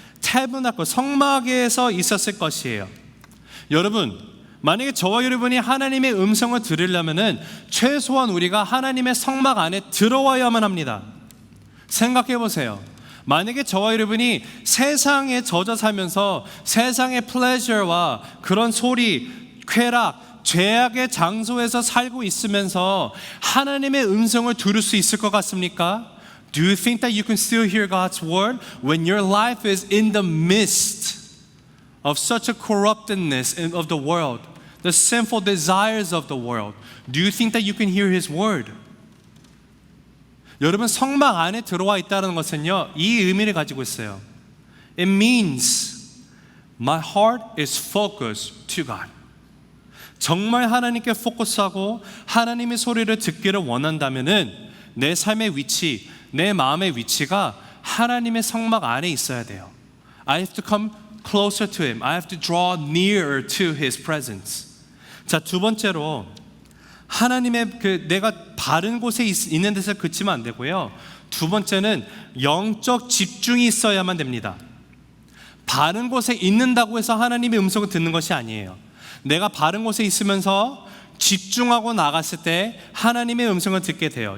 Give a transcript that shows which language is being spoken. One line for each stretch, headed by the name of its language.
Korean: 타버나클, 성막에서 있었을 것이에요. 여러분, 만약에 저와 여러분이 하나님의 음성을 들으려면은 최소한 우리가 하나님의 성막 안에 들어와야만 합니다. 생각해 보세요. 만약에 저와 여러분이 세상에 젖어 살면서 세상의 플레저와 그런 소리, 쾌락, 죄악의 장소에서 살고 있으면서 하나님의 음성을 들을 수 있을 것 같습니까?
English: Do you think that you can still hear God's word when your life is in the midst of such a corruptedness of the world, the sinful desires of the world? Do you think that you can hear His word?
Korean: 여러분, 성막 안에 들어와 있다는 것은요, 이 의미를 가지고 있어요.
English: It means my heart is focused to God.
Korean: 정말 하나님께 포커스하고 하나님의 소리를 듣기를 원한다면은 내 삶의 위치, 내 마음의 위치가 하나님의 성막 안에 있어야 돼요.
English: I have to come closer to Him. I have to draw nearer to His presence.
Korean: 자, 두 번째로 하나님의 내가 바른 곳에 있는 데서 그치면 안 되고요. 두 번째는 영적 집중이 있어야만 됩니다. 바른 곳에 있는다고 해서 하나님의 음성을 듣는 것이 아니에요. 내가 바른 곳에 있으면서 집중하고 나갔을 때 하나님의 음성을 듣게 돼요.